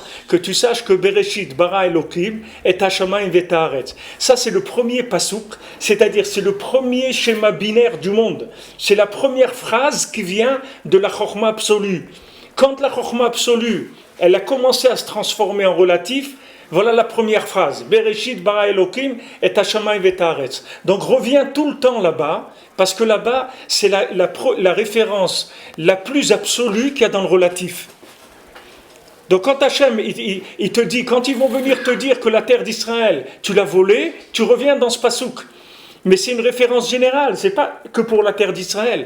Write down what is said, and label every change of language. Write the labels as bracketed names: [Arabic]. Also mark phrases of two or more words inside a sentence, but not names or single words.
[French] Que tu saches que [Hebrew] בראשית ברא אלוקים את השמים והארץ. [French] Ça, c'est le premier pasouk, c'est-à-dire, c'est le premier schéma binaire du monde. C'est la première phrase qui vient de la Chokhma absolue. Quand la Chokhma absolue, elle a commencé à se transformer en relatif, voilà la première phrase. [Hebrew] בראשית ברא אלוקים את השמים והארץ. [French] Donc reviens tout le temps là-bas, parce que là-bas, c'est la référence la plus absolue qu'il y a dans le relatif. Donc quand Hachem, il te dit, quand ils vont venir te dire que la terre d'Israël, tu l'as volée, tu reviens dans ce pasouk. Mais c'est une référence générale, c'est pas que pour la terre d'Israël.